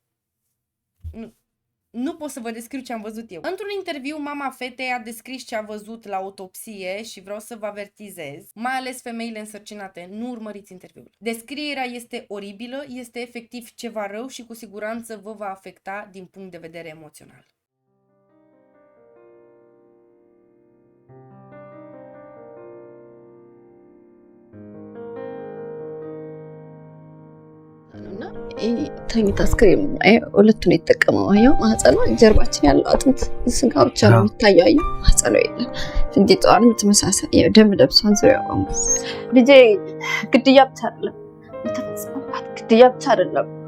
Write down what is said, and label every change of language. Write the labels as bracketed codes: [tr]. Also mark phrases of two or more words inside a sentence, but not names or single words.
[ro] Nu pot să vă descriu ce am văzut eu. Într-un interviu, mama fetei a descris ce a văzut la autopsie și vreau să vă avertizez, mai ales femeile însărcinate, nu urmăriți interviul. Descrierea este oribilă, este efectiv ceva rău și cu siguranță vă va afecta din punct de vedere emoțional. [am] ተኝታ ስክሪን ሁለቱን የተጠቀመው አየው። ማህፀኗ ጀርባችን ያለው አጥንት ስጋ ብቻ ነው የሚታየው። አየው ማህፀኗ የለም። ፍንዲጣዋን የምትመሳሰል ደም ለብሷን ዙሪያው ልጄ ግድያ ብቻ አይደለም የተፈጸመባት፣ ግድያ ብቻ አይደለም